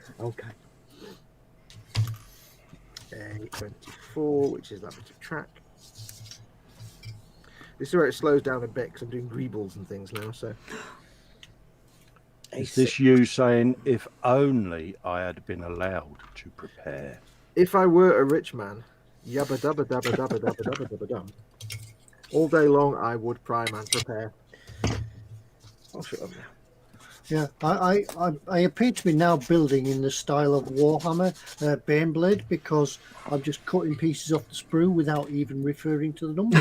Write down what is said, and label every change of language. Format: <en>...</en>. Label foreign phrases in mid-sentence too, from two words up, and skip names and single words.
<en>A24, which is that bit of track. This is where it slows down a bit because I'm doing greebles and things now. So Is this you saying, if only I had been allowed to prepare? If I were a rich man, yabba dabba dabba dabba dabba dabba dabba dum, all day long I would prime and prepare. I'll shut up now. Yeah, I appear to be now building in the style of Warhammer Baneblade because I'm just cutting pieces off the sprue without even referring to the numbers.</en>